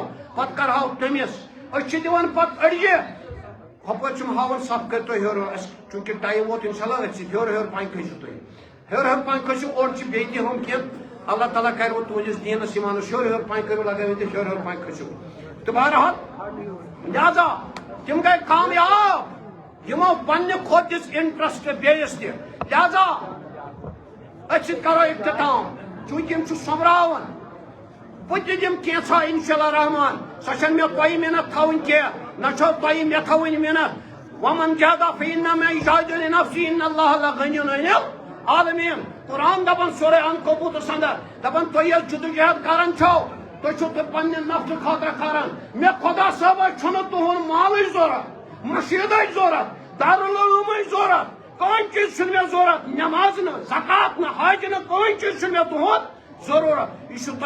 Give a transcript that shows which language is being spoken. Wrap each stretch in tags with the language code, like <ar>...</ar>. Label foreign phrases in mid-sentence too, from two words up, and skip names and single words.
<ks>پتہٕ کرہو تٔمِس أسۍ چھِ دِوان پتہٕ أڑجہِ ہُپٲرۍ چھِم ہاوان سب کٔرۍ تُہۍ ہیوٚر اَسہِ چوٗنٛکہِ ٹایم ووت</ks> <ar>انشاء اللہ</ar> <ks>أتھۍ سۭتۍ ہیوٚر ہیوٚر پنہِ کھٔسِو تُہۍ ہیوٚر ہیوٚر پنہِ کھٔسِو اورٕ چھِ بیٚیہِ تہِ ہُم کینٛہہ اللہ تعالیٰ کروٕ تُہنٛدِس دیٖنس ایٖمانس ہیوٚر ہیوٚر پنہِ کٔرِو لگٲوِتھ ہیوٚر ہیوٚر پنہِ کھٔسِو تہٕ بہرحال لہذا تم گئی کامیاب یمو پنہ کھوت</ks> <en>this interest base</en> <ks>تہ لہذا أسۍ کرو اختتام چونکہ یم سومراون بہٕ تہِ دِمہٕ کینٛژھا</ks> <ar>انشاء اللہ</ar> <ks>رحمان سۄ چھنہٕ مےٚ تۄہہِ محنت تھاوٕنۍ کینٛہہ نچو توئی مے تھوین منت</ks> <ar>ومن جادا فإنما يجاهد لنفسه إن الله لغني عن العالمين</ar> <ks>قرآن دپان سورہ عنکبوت اندر دپان تُہۍ ییٚلہِ جدوجہد کران چھو تُہۍ چھو تُہۍ پننہِ نفسہٕ خٲطرٕ کران مےٚ خۄدا صٲبے چھُنہٕ تُہُنٛد مالٕچ ضروٗرت مشیٖدٕچ ضروٗرت دارالعلوٗمٕچ ضروٗرت کٕہۭنۍ چیٖز چھُنہٕ مےٚ ضروٗرت نٮ۪ماز نہٕ زکات نہٕ حج نہٕ کٕہۭنۍ چیٖز چھُنہٕ مےٚ تُہُنٛد ضروٗرت یہ چھُ تۄہہِ</ks>